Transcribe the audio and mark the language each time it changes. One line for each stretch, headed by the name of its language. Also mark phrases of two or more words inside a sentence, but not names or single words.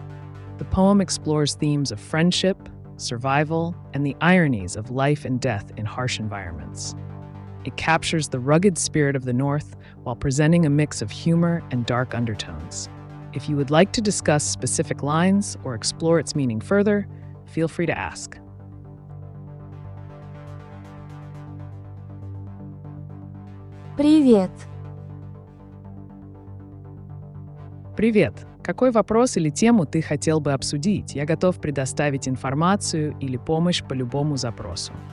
English: The poem explores themes of friendship, survival, and the ironies of life and death in harsh environments. It captures the rugged spirit of the North while presenting a mix of humor and dark undertones. If you would like to discuss specific lines or explore its meaning further, feel free to ask.
Russian: Привет! Привет! Какой вопрос или тему ты хотел бы обсудить? Я готов предоставить информацию или помощь по любому запросу.